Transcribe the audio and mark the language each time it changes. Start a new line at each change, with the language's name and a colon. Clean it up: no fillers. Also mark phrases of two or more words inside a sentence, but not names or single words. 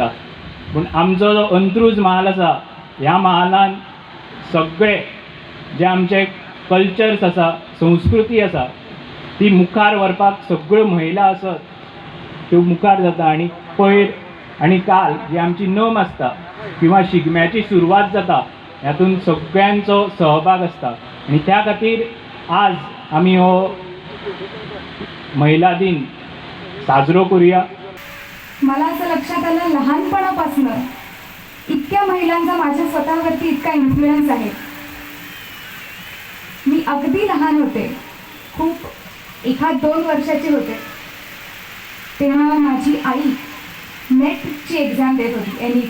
Konkani: पूण आमचो जो अंत्रूज महाल आसा, ह्या महालान सगळे जे आमचे कल्चर्स आसा, संस्कृती आसा, ती मुखार व्हरपाक सगळ्यो महिला आसत त्यो मुखार जाता. आनी पयर आनी काल जी आमची नम आसता किंवा शिगम्याची सुरवात जाता, ह्यातून सगळ्यांचो सहभाग आसता. आनी त्या खातीर आज आमी हो महिला दिन साजरो करूया.
Marathi: मला असं लक्षात आलं, लहानपणापासून इतक्या महिलांचा माझ्या स्वतःवरती इतका इन्फ्लुएन्स आहे. मी अगदी लहान होते, खूप 1-2 वर्षाची होते, तेव्हा माझी आई नेटची एक्झाम देत होती, NET.